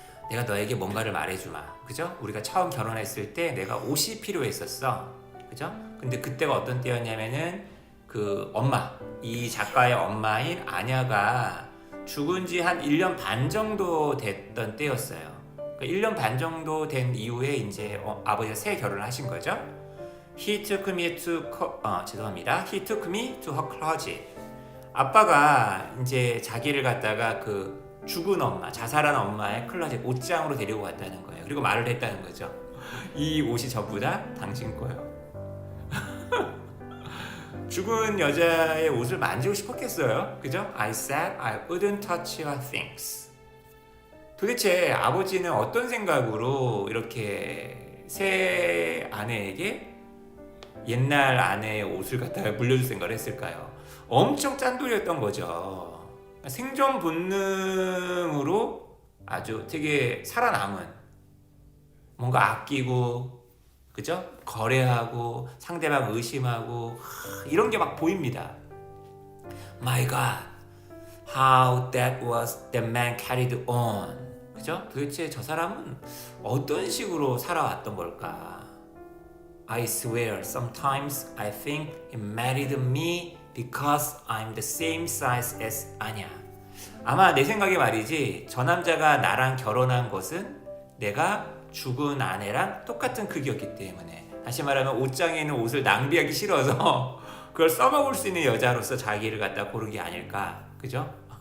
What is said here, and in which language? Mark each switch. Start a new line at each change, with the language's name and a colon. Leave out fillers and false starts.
Korean: 내가 너에게 뭔가를 말해주마. 그죠? 우리가 처음 결혼했을 때 내가 옷이 필요했었어. 그죠? 근데 그때가 어떤 때였냐면은 그 엄마, 이 작가의 엄마인 아냐가 죽은 지 한 1년 반 정도 됐던 때였어요. 그러니까 1년 반 정도 된 이후에 이제 아버지가 새 결혼을 하신 거죠.
English: He took me to He took me to her closet.
Korean: 아빠가 이제 자기를 갖다가 그 죽은 엄마, 자살한 엄마의 클로젯 옷장으로 데리고 갔다는 거예요. 그리고 말을 했다는 거죠. 이 옷이 전부 다 당신 거예요. 죽은 여자의 옷을 만지고 싶었겠어요. 그죠?
English: I said I wouldn't touch your things.
Korean: 도대체 아버지는 어떤 생각으로 이렇게 새 아내에게 옛날 아내의 옷을 갖다가 물려줄 생각을 했을까요? 엄청 짠돌이였던 거죠. 생존 본능으로 아주 되게 살아남은 뭔가 아끼고 그죠? 거래하고 상대방 의심하고 이런 게 막 보입니다.
English: My God, how that man carried on.
Korean: 그죠? 도대체 저 사람은 어떤 식으로 살아왔던 걸까?
English: I swear, sometimes I think he married me because I'm the same size as Anya.
Korean: 아마 내 생각에 말이지, 저 남자가 나랑 결혼한 것은 내가 죽은 아내랑 똑같은 크기였기 때문에, 다시 말하면 옷장에 있는 옷을 낭비하기 싫어서 그걸 써먹을 수 있는 여자로서 자기를 갖다 고른 게 아닐까, 그죠?